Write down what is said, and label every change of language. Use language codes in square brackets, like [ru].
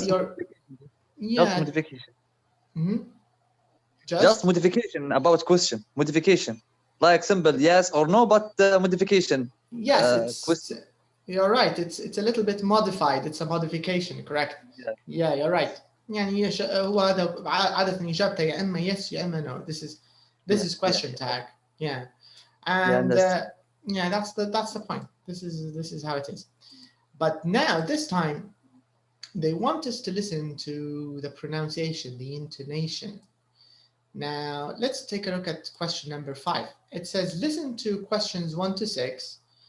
[en] just modification. Mm-hmm. Just modification about question. Modification. Like simple yes or no, but modification. Yes, you're right. It's a little bit modified. It's a modification, correct? Yeah, you're right. [ar] يعني هو هذا عادة إجابته يا إما yes يا إما no. [en] This is question tag. Yeah, and that's the point. This is how it is. But now this time, they want us to listen to the pronunciation, the intonation. Now let's take a look at question number 5. It says listen to questions 1 to 6.